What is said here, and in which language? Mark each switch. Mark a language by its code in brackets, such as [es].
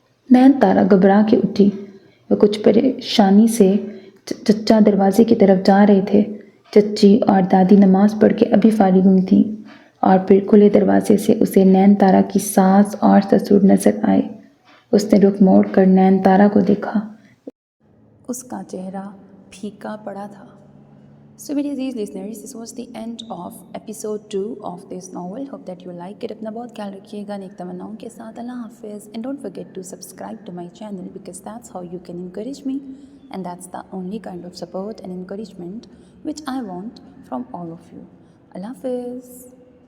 [ur] نین تارا گھبرا کے اٹھی۔ وہ کچھ پریشانی سے چچا دروازے کی طرف جا رہے تھے۔ چچی اور دادی نماز پڑھ کے ابھی فارغ ہوئی تھیں، اور پھر کھلے دروازے سے اسے نین تارا کی ساس اور سسر نظر آئے۔ اس نے رخ موڑ کر نین تارا کو دیکھا۔ اس کا چہرہ پھیکا پڑا تھا۔ [en] So [ur] میرے عزیز [en] listeners, this was the end of episode 2 of this novel. Hope that you like it. [ur] اپنا بہت خیال رکھیے گا نیک تمناؤں کے ساتھ۔ اللہ حافظ. [en] And don't forget to subscribe to my channel because that's how you can encourage me, and that's the only kind of support and encouragement which I want from all of you. Allah Hafiz.